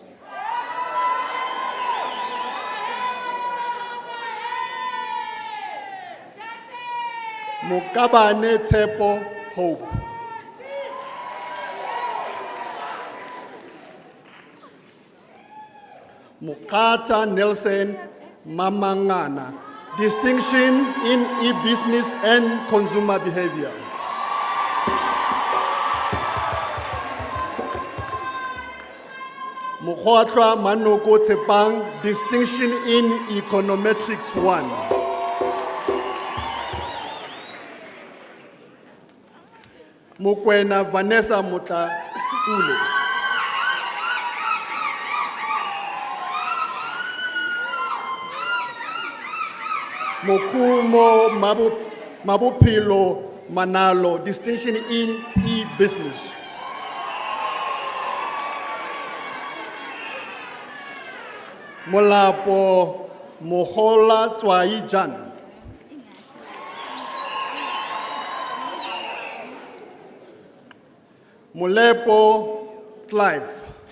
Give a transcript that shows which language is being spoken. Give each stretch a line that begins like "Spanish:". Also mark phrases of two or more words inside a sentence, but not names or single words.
English: Mokabane Tepo Hope. Mokata Nelson Mamangana, distinction in e-business and consumer behavior. Mokhotlwa Manoko Tsepang, distinction in econometrics 1. Mokwena Vanessa Motapule. Mokumo Mabupilo Manalo, distinction in e-business. Molapo Mohola Twai Jan. Molepo Clive.